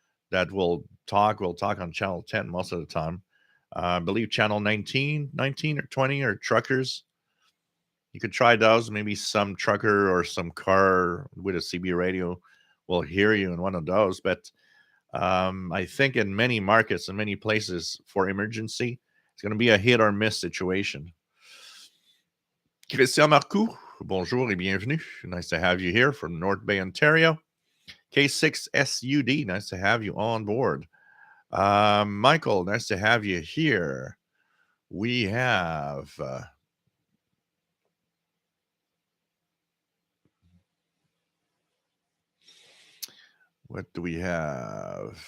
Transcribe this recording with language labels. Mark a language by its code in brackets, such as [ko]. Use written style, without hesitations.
[en] that will talk on channel 10 most of the time. I believe channel 19 or 20 are truckers. You could try those. Maybe some trucker or some car with a CB radio will hear you in one of those. But I think in many markets and many places for emergency, it's going to be a hit or miss situation. [fr] Christian Marcoux, bonjour et bienvenue. [en] Nice to have you here from North Bay, Ontario. K6SUD, nice to have you on board. Michael, nice to have you here. We have what do we have?